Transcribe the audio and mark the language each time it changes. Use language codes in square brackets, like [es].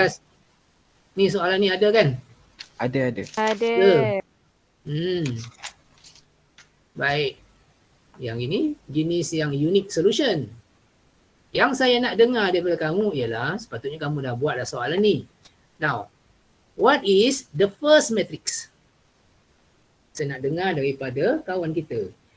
[ms] Kelas. Ni soalan ni ada kan? Ada. Ada. Baik. Yang ini jenis yang unique solution. Yang saya nak dengar daripada kamu ialah sepatutnya kamu dah buat dah soalan ni. [en] Now, what is the first matrix? [ms] Saya nak dengar daripada kawan kita.